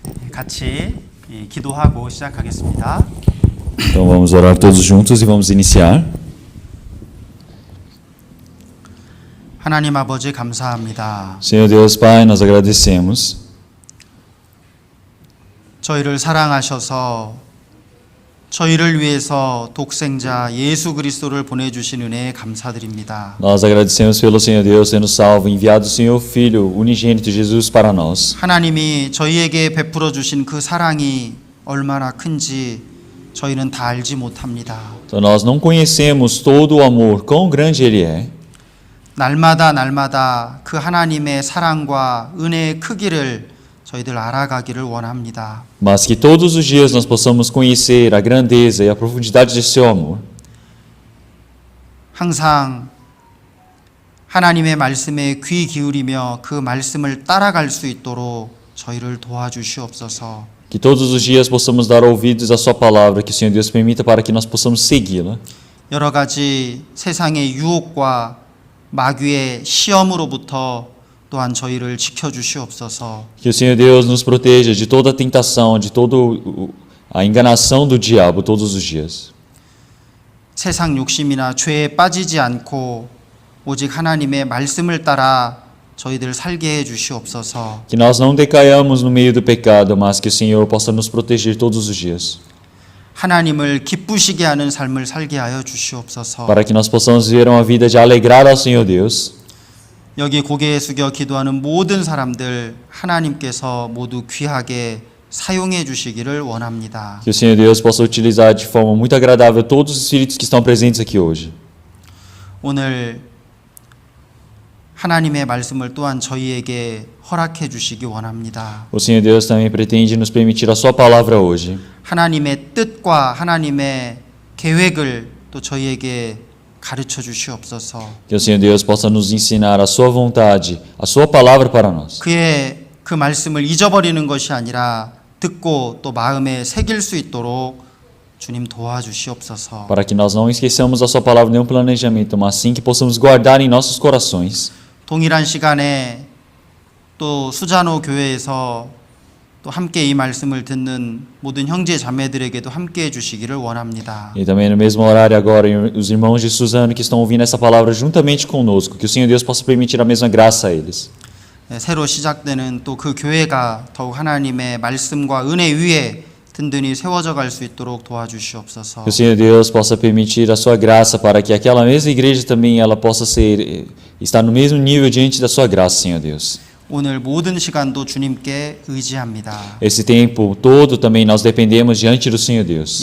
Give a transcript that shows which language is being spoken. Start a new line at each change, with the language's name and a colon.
Korean: 같이 기도하고 시작하겠습니다.
Portuguese: Então vamos orar todos juntos e vamos iniciar.
Korean: 하나님 아버지 감사합니다.
Portuguese: Senhor Deus Pai, nós agradecemos
Korean: 저희를 사랑하셔서 저희를 위해서 독생자 예수 그리스도를 보내주신 은혜에 감사드립니다.
Portuguese: Nós agradecemos pelo Senhor Deus ter nos salvo, enviado o Senhor Filho, unigênito Jesus para nós.
Korean: 하나님이 저희에게 베풀어 주신 그 사랑이 얼마나 큰지 저희는 다 알지 못합니다.
Portuguese: Então nós não conhecemos todo o amor, quão grande Ele é.
Korean: 날마다 그 하나님의 사랑과 은혜의 크기를 저희들 알아가기를 원합니다.
Portuguese: Mas que todos os dias nós possamos conhecer a grandeza e a profundidade de seu amor.
Korean: 항상 하나님의 말씀에 귀 기울이며 그 말씀을 따라갈 수 있도록 저희를 도와주시옵소서.
Portuguese: Que todos os dias possamos dar ouvidos à sua palavra, que o Senhor Deus permita para que nós possamos segui-la.
Korean: 여러 가지 세상의 유혹과 마귀의 시험으로부터 또한 저희를 지켜주시옵소서.
Portuguese: Que o Senhor Deus nos proteja de toda a tentação, de toda a enganação do diabo todos os dias.
Korean: 세상 욕심이나 죄에 빠지지 않고 오직 하나님의 말씀을 따라 저희들 살게 해 주시옵소서.
Portuguese: Que nós não decaiamos no meio do pecado, mas que o Senhor possa nos proteger todos os dias.
Korean: 하나님을 기쁘시게 하는 삶을 살게 하여 주시옵소서.
Portuguese: Para que nós possamos viver uma vida de alegrar ao Senhor Deus.
Korean: 여기 고개 숙여 기도하는 모든 사람들 하나님께서 모두 귀하게 사용해 주시기를 원합니다.
Portuguese: Que o Senhor Deus possa utilizar de forma muito agradável todos os espíritos que estão presentes aqui hoje.
Korean: 오늘 하나님의 말씀을 또한 저희에게 허락해 주시기 원합니다.
Portuguese: O Senhor Deus também pretende nos permitir a sua palavra hoje.
Korean: 하나님의 뜻과 하나님의 계획을 또 저희에게 가르쳐 주시옵소서.
Portuguese: Que o Senhor Deus possa nos ensinar a sua vontade, a sua palavra para nós.
Korean: 그의 그 말씀을 잊어버리는 것이 아니라 듣고 또 마음에 새길 수 있도록 주님 도와주시옵소서.
Portuguese: Para que nós não esqueçamos a sua palavra nem um planejamento, mas sim que possamos guardar em nossos corações.
Korean: 동일한 시간에 또 수자노 교회에서 또 함께 이 말씀을 듣는 모든 형제 자매들에게도 함께 해 주시기를 원합니다.
Portuguese: E também no mesmo horário agora, os irmãos de Suzano que estão ouvindo essa palavra juntamente conosco, que o Senhor Deus possa permitir a mesma graça a eles.
Korean: 새로 시작되는 또 그 교회가 더욱 하나님의 말씀과 은혜 위에 든든히 세워져 갈 수 있도록 도와주시옵소서.
Portuguese: Que o Senhor Deus possa permitir a sua graça para que aquela mesma igreja também ela possa estar no mesmo nível diante da sua graça, Senhor Deus.
Korean: 오늘 모든 시간도 주님께 의지합니다.
Portuguese: Esse tempo todo também nós dependemos diante do Senhor Deus.